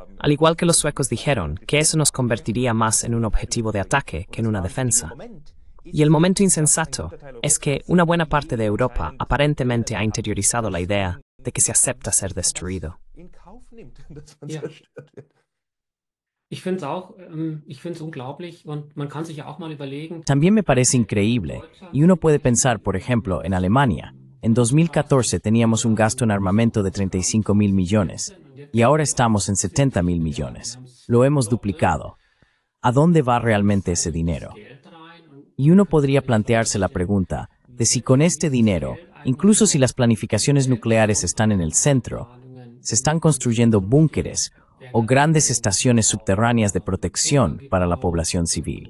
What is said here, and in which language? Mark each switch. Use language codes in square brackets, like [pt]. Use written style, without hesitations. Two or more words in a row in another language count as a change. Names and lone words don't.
[es] al igual que los suecos dijeron, que eso nos convertiría más en un objetivo de ataque que en una defensa. Y el momento insensato es que una buena parte de Europa aparentemente ha interiorizado la idea de que se acepta ser destruido. [de] Ja. Ich finde es auch, ich finde es unglaublich und man kann sich ja auch mal überlegen, [es] También me parece increíble, y uno puede pensar, por ejemplo, en Alemania. En 2014 teníamos un gasto en armamento de 35.000 millones, y ahora estamos en 70.000 millones. Lo hemos duplicado. ¿A dónde va realmente ese dinero? Y uno podría plantearse la pregunta de si con este dinero, incluso si las planificaciones nucleares están en el centro, se están construyendo búnkeres o grandes estaciones subterráneas de protección para la población civil.